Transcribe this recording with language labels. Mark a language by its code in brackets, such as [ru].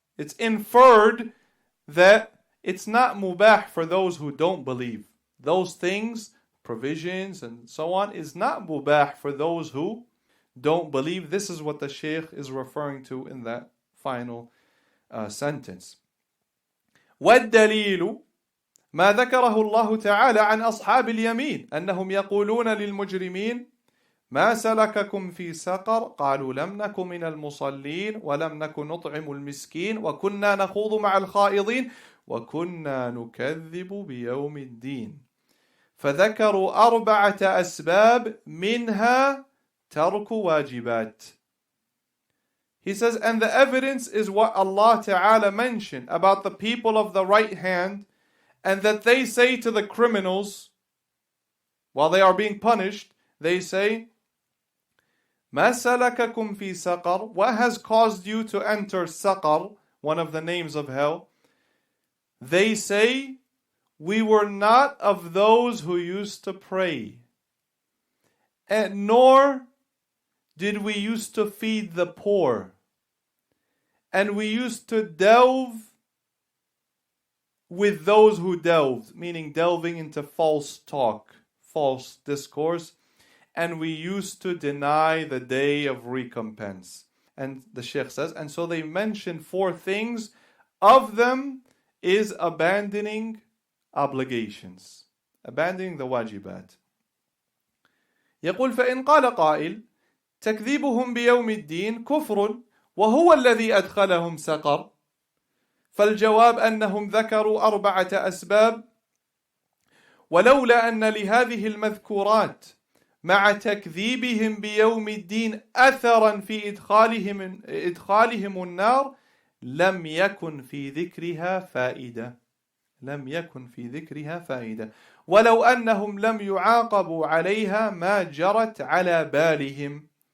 [en] It's inferred that it's not mubah for those who don't believe. Those things, provisions and so on, is not mubah for those who don't believe. This is what the Shaykh is referring to in that final sentence. [ar] وَالدَّلِيلُ ما ذكره الله تعالى عن أصحاب اليمين أنهم يقولون للمجرمين ما سلككم في سقر قالوا لم نك من المصلين ولم نك نطعم المسكين وكنا نخوض مع الخائضين وكنا نكذب بيوم الدين فذكروا 4 أسباب منها ترك واجبات. [en] He says, and the evidence is what Allah Ta'ala mentioned about the people of the right hand, and that they say to the criminals while they are being punished, they say, [ar] ما سلككم في سقر? [en] What has caused you to enter Saqar, one of the names of hell? They say, we were not of those who used to pray, and nor did we used to feed the poor, and we used to delve with those who delved, meaning delving into false talk, false discourse, and we used to deny the day of recompense. And the Sheikh says, and so they mention 4 things. Of them is abandoning obligations, abandoning the wajibat. [ar] يقول فإن قال قائل تكذيبهم بيوم الدين كفر وهو الذي أدخلهم سقر، فالجواب أنهم ذكروا 4 أسباب، ولولا أن لهذه المذكورات مع تكذيبهم بيوم الدين أثرا في إدخالهم النار لم يكن في ذكرها فائدة، لم يكن في ذكرها فائدة، ولو أنهم لم يعاقبوا عليها ما جرت على بالهم.